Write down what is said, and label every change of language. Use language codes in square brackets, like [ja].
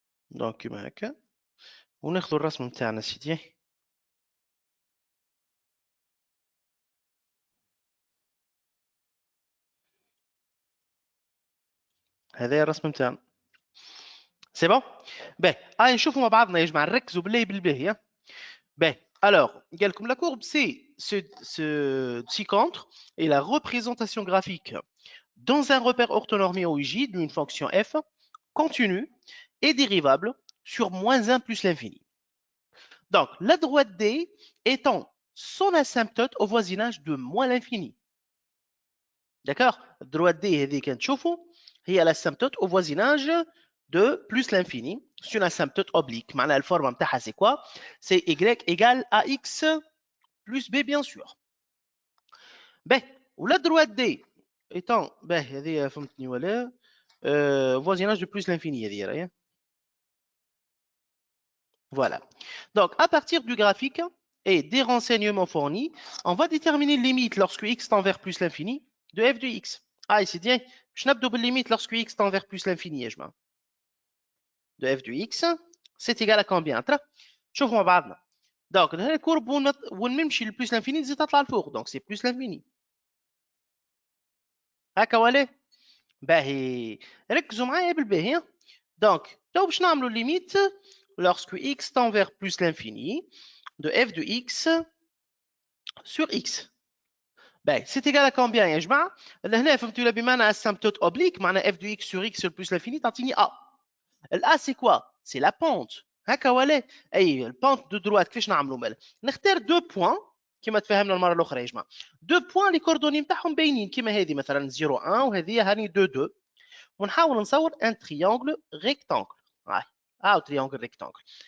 [ar] دونك كيما هكا، وناخذ الرسم نتاعنا سيدي. هذا الرسم نتاعنا سي بون. باهي نشوفوا مع بعضنا يا جماعه، نركزوا بالله بالباهي. [fr] باهي alors قال لكم la courbe c'est ce ci-contre et la représentation graphique dans un repère orthonormé OIJ d'une fonction f continue et dérivable sur moins 1 plus l'infini. Donc la droite D étant son asymptote au voisinage de moins l'infini. D'accord? Droite D [ar] هذه كنشوفوا هي [fr] l'asymptote au voisinage de plus l'infini. C'est une asymptote oblique. [ar] معناها الفورمه نتاعها [fr] c'est quoi? C'est y égale ax plus b bien sûr. [ar] باهي ولا [fr] droite D étant [ar] باهي هذه فهمتني ولا [fr] voisinage de plus l'infini [ar] هذه راهي. [fr] Voilà. Donc à partir du graphique et des renseignements fournis, on va déterminer une limite lorsque x tend vers plus l'infini de f de x. C'est bien. Je n'ai pas de limite lorsque x tend vers plus l'infini, je m'en. De f de x, c'est égal à combien? [ar] شوفوا مع بعضنا. Donc هذه الكورب ونمشي لبلس l'infini تزيد تطلع لفوق، donc [fr] c'est plus l'infini. [ar] هكا ولا؟ باهي ركزوا معايا بالباهي. [fr] Donc [ar] تو باش نعملوا [fr] limite lorsque x tend vers plus l'infini de f de x sur x. باهي c'est égal à combien [ar] يا جماعه؟ هنا فهمتوا ولا بمعنى [fr] asymptote oblique معنى f de x sur x sur plus l'infini [ar] تعطيني [fr] a. A c'est quoi? C'est la pente. [ar] هكا ولا؟ اي البونت دو دروات كيفاش نعملوا مال؟ نختار دو بوين كما تفاهمنا المره الاخرى يا جماعه. دو بوين لي كوردوني نتاعهم باينين كيما هذه مثلا 0 1 وهذه هاني 2 2. ونحاول نصور ان تريونغل ريكتانغل. تريونغل ريكتانغل.